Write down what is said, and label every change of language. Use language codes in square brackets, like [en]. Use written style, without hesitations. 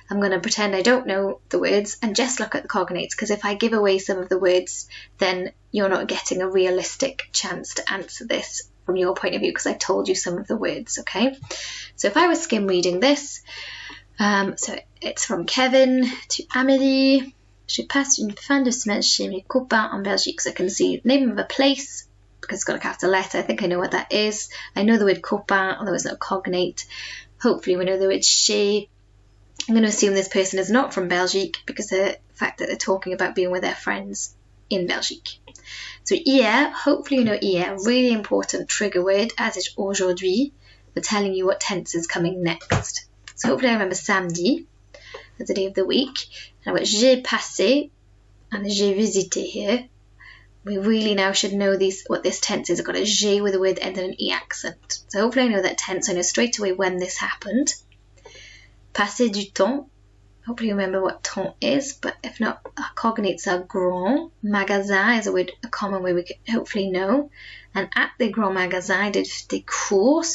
[en] I'm going to pretend I don't know the words and just look at the cognates, because if I give away some of the words, then you're not getting a realistic chance to answer this from your point of view, because I told you some of the words, okay? So if I was skim reading this, so it's from Kevin to Amélie. [fr] Je passe une fin de semaine chez mes copains en Belgique. [en] So I can see the name of a place, because it's got a capital letter. I think I know what that is. I know the word copain, although it's not a cognate. Hopefully we know the word chez. I'm going to assume this person is not from Belgique, because of the fact that they're talking about being with their friends in Belgique. So hier, hopefully you know hier, really important trigger word, as is aujourd'hui. We're telling you what tense is coming next. So hopefully I remember samedi as the day of the week. And I've got j'ai passé and j'ai visité here. We really now should know what this tense is. I've got a j'ai with a word ending in an E accent. So hopefully I know that tense. I know straight away when this happened. [fr] Passer du temps. [en] Hopefully you remember what temps is, but if not, our cognates are grand. Magasin is a common way we could hopefully know. And at the grand magasin, I did des courses.